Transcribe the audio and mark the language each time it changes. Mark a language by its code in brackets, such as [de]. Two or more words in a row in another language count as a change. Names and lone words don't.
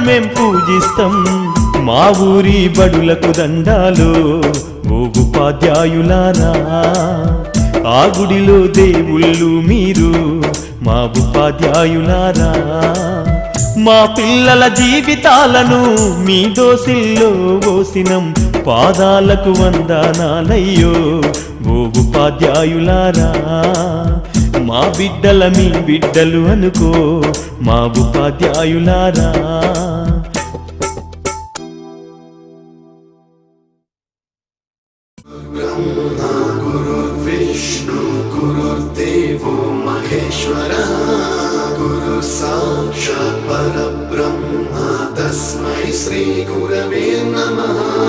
[te] మేం పూజిస్తాం మా ఊరి బడులకు దండాలు ఓ ఉపాధ్యాయులారా ఆ గుడిలో దేవుళ్ళు మీరు మా ఉపాధ్యాయులారా మా పిల్లల జీవితాలను మీ దోసిల్లో పోసినం పాదాలకు వందనాలయ్యో ఓ ఉపాధ్యాయులారా మా బిడ్డల మీ బిడ్డలు అనుకో మా ఉపాధ్యాయులారా [sa] विष्णु गुरुर्देवो महेश्वरः गुरु साक्षात् परब्रह्म तस्मै श्री गुरवे नमः